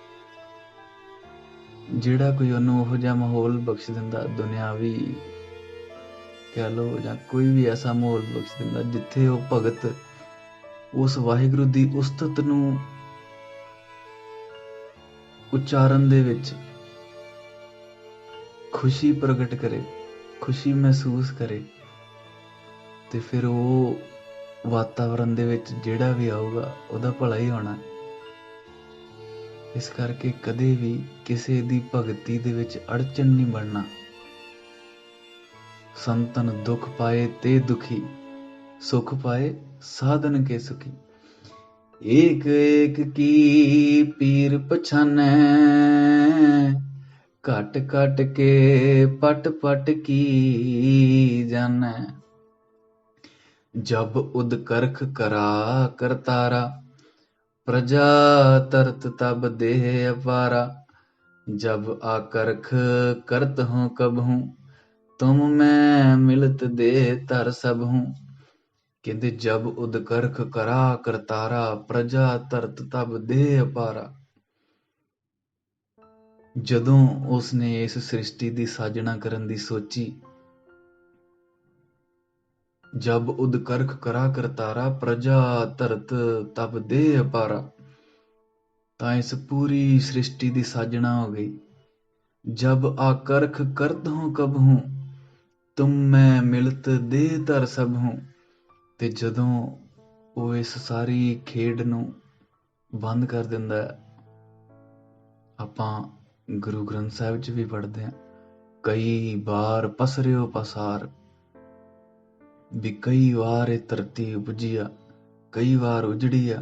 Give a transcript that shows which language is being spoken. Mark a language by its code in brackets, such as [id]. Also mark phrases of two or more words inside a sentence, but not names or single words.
[pa] ਜਿਹੜਾ ਕੋਈ ਉਹਨੂੰ ਉਹੋ ਜਿਹਾ ਮਾਹੌਲ ਬਖਸ਼ ਦਿੰਦਾ, ਦੁਨਿਆਵੀ ਕਹਿ ਲਓ ਜਾਂ ਕੋਈ ਵੀ ਐਸਾ ਮਾਹੌਲ ਬਖਸ਼ ਦਿੰਦਾ ਜਿੱਥੇ ਉਹ ਭਗਤ ਉਸ ਵਾਹਿਗੁਰੂ ਦੀ ਉਸਤਤ ਨੂੰ ਉਚਾਰਨ ਦੇ ਵਿੱਚ ਖੁਸ਼ੀ ਪ੍ਰਗਟ ਕਰੇ, ਖੁਸ਼ੀ ਮਹਿਸੂਸ ਕਰੇ, ਤੇ ਫਿਰ ਉਹ ਵਾਤਾਵਰਨ ਦੇ ਵਿੱਚ ਜਿਹੜਾ ਵੀ ਆਊਗਾ ਉਹਦਾ ਭਲਾ ਹੀ ਹੋਣਾ। ਇਸ ਕਰਕੇ ਕਦੇ ਵੀ ਕਿਸੇ ਦੀ ਭਗਤੀ ਦੇ ਵਿੱਚ ਅੜਚਨ ਨਹੀਂ ਬਣਨਾ। [bra] ਸੰਤਨ ਦੁੱਖ ਪਾਏ ਤੇ ਦੁਖੀ, ਸੁਖ ਪਾਏ साधन के सुखी। एक एक की पीर पछानै, घट घट के पट पट की जानै। जब उद करख करा करतारा, प्रजा तरत तब देह अपारा। जब आकरख करत हूँ कब हूँ, तुम मैं मिलत दे तर सब हूँ। ਕਹਿੰਦੇ ਜਬ ਉਦਕਰਖ ਕਰਾ ਕਰਤਾਰਾ, ਪ੍ਰਜਾ ਧਰਤ ਤਬ ਦੇਹ ਅਪਾਰਾ। [pa] ਜਦੋਂ ਉਸਨੇ ਇਸ ਸ੍ਰਿਸ਼ਟੀ ਦੀ ਸਾਜਣਾ ਕਰਨ ਦੀ ਸੋਚੀ, [bra] ਜਬ ਉਦਕਰਖ ਕਰਾ ਕਰਤਾਰਾ, ਪ੍ਰਜਾ ਧਰਤ ਤਬ ਦੇਹ ਅਪਾਰਾ, [pa] ਤਾਂ ਇਸ ਪੂਰੀ ਸ੍ਰਿਸ਼ਟੀ ਦੀ ਸਾਜਣਾ ਹੋ ਗਈ। [bra] जब आकर्ख करत हूँ कब हूँ, तुम मैं मिलत दे तर सब हूँ। [pa] ਤੇ ਜਦੋਂ ਉਹ ਇਸ ਸਾਰੀ ਖੇਡ ਨੂੰ ਬੰਦ ਕਰ ਦਿੰਦਾ ਹੈ, ਆਪਾਂ ਗੁਰੂ ਗ੍ਰੰਥ ਸਾਹਿਬ 'ਚ ਵੀ ਪੜ੍ਹਦੇ ਹਾਂ, ਕਈ ਵਾਰ ਪਸਰਿਓ ਪਸਾਰ, ਵੀ ਕਈ ਵਾਰ ਇਹ ਧਰਤੀ ਉਪਜੀ ਆ, ਕਈ ਵਾਰ ਉਜੜੀ ਆ।